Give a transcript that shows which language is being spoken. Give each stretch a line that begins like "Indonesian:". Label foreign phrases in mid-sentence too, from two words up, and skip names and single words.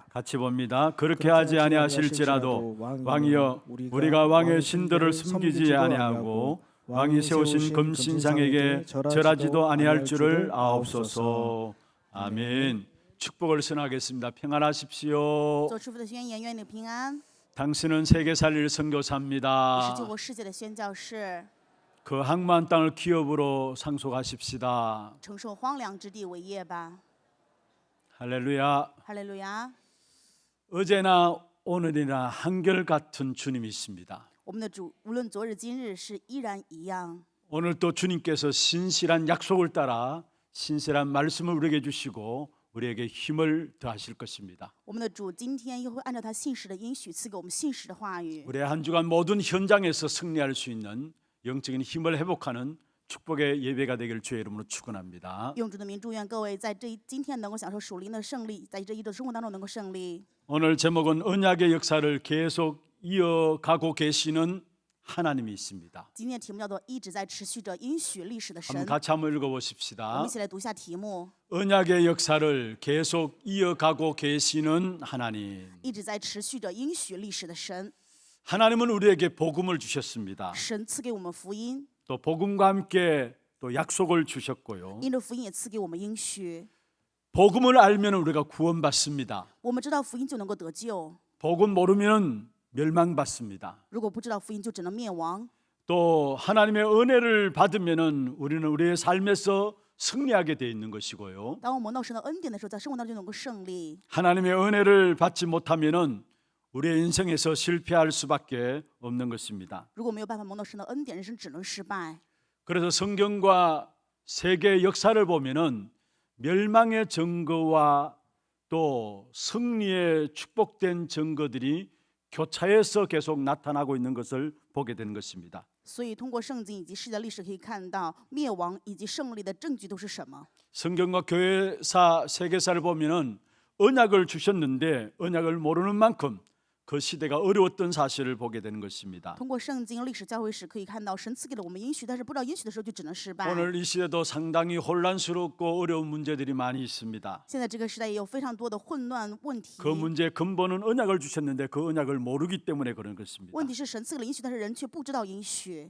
Korean: 같이 봅니다. 그렇게 하지 아니하실지라도 왕이여 우리가 왕의 신들을 숨기지 아니하고 왕이 세우신 금신상에게 절하지도 아니할 줄을 아옵소서. 아멘. 축복을 선하겠습니다. 평안하십시오.
Chinese: 做师傅的宣言，愿你平安。
Korean: 당신은 세계 살릴
Chinese: 你是救
Korean: 선교사입니다.
Chinese: 国世界的宣教士，
Korean: 그 항만 땅을 기업으로 상속하십시다.
Chinese: 承受荒凉之地为业吧。
Korean: 할렐루야.
Chinese: 哈利路亚！
Korean: 어제나 오늘이나 한결같은 주님이십니다.
Chinese: 我们的主无论昨日今日是依然一样。
Korean: 오늘 또 주님께서 신실한 약속을 따라 신실한 말씀을 우리에게 주시고 우리에게 힘을 더하실 것입니다.
Chinese: 我们的主今天又会按照他信实的应许赐给我们信实的话语。
Korean: 우리의 한 주간 모든 현장에서 승리할 수 있는 영적인 힘을 회복하는 축복의 예배가 되기를 주의 이름으로 축원합니다.
Chinese: 用主的名祝愿各位在今天能够享受属灵的胜利，在这一周生活当中能够胜利。
Korean: 오늘 제목은 언약의 역사를 계속 이어가고 계시는 하나님이 있습니다.
Chinese: 今天的题目叫做一直在持续着应许历史的
Korean: 한번
Chinese: 神。
Korean: 같이 한번
Chinese: 我
Korean: 읽어보십시다.
Chinese: 们一起来读一下题目：
Korean: 언약의 역사를 계속 이어가고 계시는 하나님.
Chinese: 一直在持续着应许历史的神。
Korean: 하나님은 우리에게 복음을 주셨습니다.
Chinese: 神赐给我们福音，
Korean: 또 복음과 함께 또 약속을 주셨고요.
Chinese: 因着福音也赐给我们应许。
Korean: 복음을 알면 우리가 구원받습니다.
Chinese: 我们知道福音就能够得救，
Korean: 복음 모르면 멸망받습니다.
Chinese: 如果不知道福音就只能灭亡。
Korean: 또 하나님의 은혜를 받으면은 우리는 우리의 삶에서 승리하게 돼 있는 것이고요.
Chinese: 当我们蒙到神的恩典的时候，在生活当中就能够胜利。
Korean: 하나님의 은혜를 받지 못하면은 우리의 인생에서 실패할 수밖에 없는 것입니다.
Chinese: 如果没有办法蒙到神的恩典，人生只能失败。
Korean: 그래서 성경과 세계 역사를 보면은 멸망의 증거와 또 승리의 축복된 증거들이 교차해서 계속 나타나고 있는 것을 보게 되는 것입니다.
Chinese: 所以，通过圣经以及世界历史可以看到，灭亡以及胜利的证据都是什么？
Korean: 성경과 교회사 세계사를 보면은 언약을 주셨는데 언약을 모르는 만큼 그 시대가 어려웠던 사실을 보게 되는 것입니다.
Chinese: 通过圣经历史教会史可以看到，神赐给了我们应许，但是不知道应许的时候就只能失败。
Korean: 오늘 이 시대도 상당히 혼란스럽고 어려운 문제들이 많이 있습니다.
Chinese: 现在这个时代也有非常多的混乱问题。
Korean: 그 문제의 근본은 언약을 주셨는데 그 언약을 모르기 때문에 그런 것입니다.
Chinese: 问题是神赐给了应许，但是人却不知道应许。